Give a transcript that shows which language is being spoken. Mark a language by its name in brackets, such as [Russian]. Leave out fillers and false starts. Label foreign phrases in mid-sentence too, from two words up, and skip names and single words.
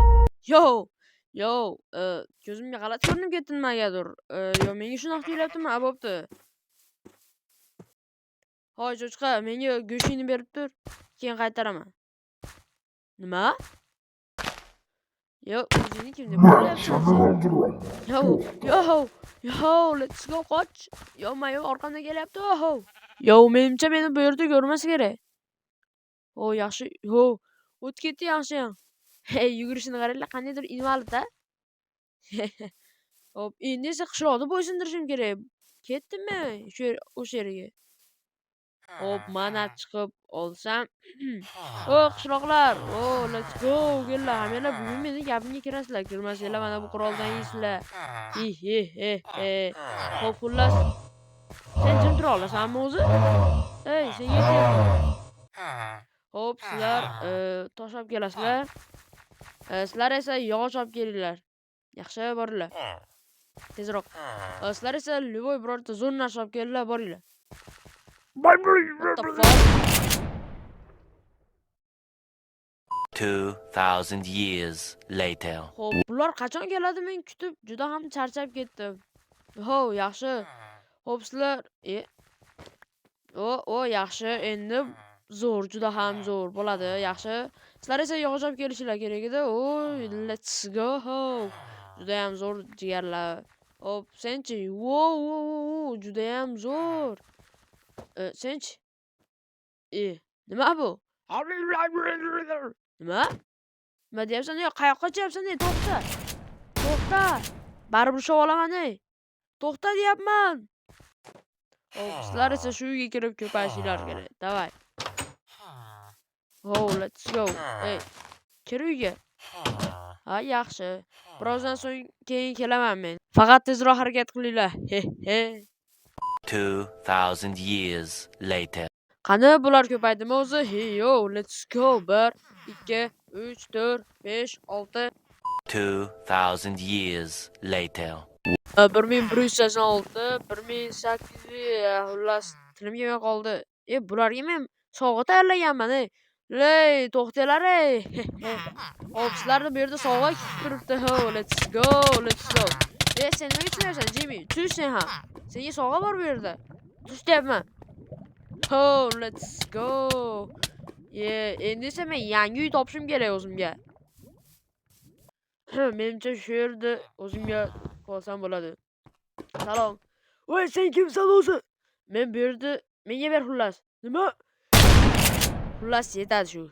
[Uzbek] Yo, yo, ko'zimga g'alati ko'rinib ketdi nimagadir. Yo, menga shunaqa tuyulyaptimi? Bo'pti. Hoy, cho'chqa, menga go'shtingni berib tur, keyin qaytaraman. Nima? Yo, o'zingni kim deb o'ylayapsan sen? [English] Yo, let's go, [Uzbek] qoch. Yo, mayo orqamdan kelyapti. Yo, menimcha meni bu yerda ko'rmasa kerak. Yaxshi. O'tib ketdi yaxshi. Hey, yugurishini qaranglar, qandaydir invalid-da. Hop, endi esa qishloqni bo'ysundirishim kerak. Ketdimmi o'sha yerga? Hop, mana chiqib olsam. Qishloqlar. [English] Let's go. [Uzbek] Kelinglar, hammanglar bugun meni gapimga kirasizlar. Kirmasanglar mana bu quroldan yeysizlar. Hop, xullas. Sen jim tura olasanmi o'zi? Ey, senga aytyapman. Hop, sizlar tosh olib kelasizlar. Sizlar esa yog'och olib kelinglar. Yaxshi, boringlar. Tezroq. Sizlar esa любой birorta zo'r narsa olib kelinglar, boringlar. [English] What the fuck? 2000 years later. [Uzbek] Xo'p, bular qachon keladi? Men kutib juda ham charchab ketdim. Yaxshi. Xo'p, sizlar yaxshi. Endi zo'r, juda ham zo'r bo'ladi. Yaxshi. Sizlar esa yog'och olib kelishinglar kerak edi. [English] Let's go. [Uzbek] Juda ham zo'r jigarlar. Hop, senchi? Juda ham zo'r. Senchi? Nima bu? Nima? Nima deyapsan? Qayoqqa qo'yapsan? To'xta. Baribir ushlab olaman. To'xta deyapman. Sizlar esa shu uyga kirib ko'payishinglar kerak. Davay. [English] Let's go. [Uzbek] Hey, kir uyga. Yaxshi. Birozdan so'ng keyin kelaman men. Faqat tezroq harakat qilinglar. [English] 2000 years later. [Uzbek] Qani bular ko'paydimi o'zi? [English] Let's go. 1 2 3 4 5 6 2000 years later. [Uzbek] 1186 1800 xullas tilim yemay qoldi. Bularga men sovg'a tayyorlaganman. To'xtanglar. Hop, sizlarni bu yerda sovg'a turibdi. [English] Let's go. [Uzbek] Sen nima tushunayapsan, Jimmy? Tush sen ham. Senga sovg'a bor bu yerda. Tush deyapman. [English] Let's go. [Uzbek] Endi esa men yangi uy topishim kerak o'zimga. Menimcha shu yerda o'zimga qolsam bo'ladi. Salom. Voy, sen kimsan o'zi? Men bu yerda menga ber xullas. Nima? Xullas yetadi shu.